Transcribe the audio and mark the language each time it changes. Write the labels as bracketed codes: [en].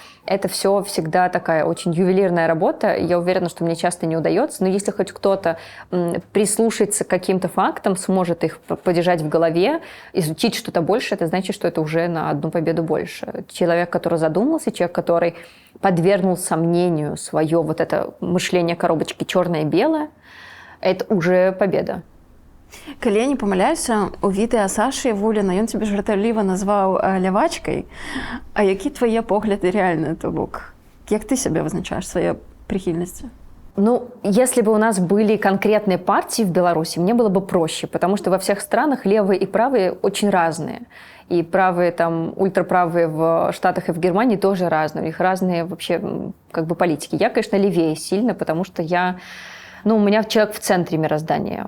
[ru] Это все всегда такая очень ювелирная работа. Я уверена, что мне часто не удается. Но если хоть кто-то прислушается к каким-то фактам, сможет их подержать в голове, изучить что-то больше, это значит, что это уже на одну победу больше. Человек, который задумался, человек, который подвергнул сомнению свое вот это мышление коробочки черное-белое, это уже победа. [be] Калі я не памыляюся, у відэа Сашы Вуліна ён цябе жартаўліва назваў лявачкай. А які твае погляды рэальныя, то бок? Як ты сябе вызначаеш, свае прихильности? [ru] Ну, если бы у нас были конкретные партии в Беларуси, мне было бы проще, потому что во всех странах левые и правые очень разные. И правые, там, ультраправые в Штатах и в Германии тоже разные. У них разные вообще как бы политики. Я, конечно, левее сильно, потому что у меня человек в центре мироздания.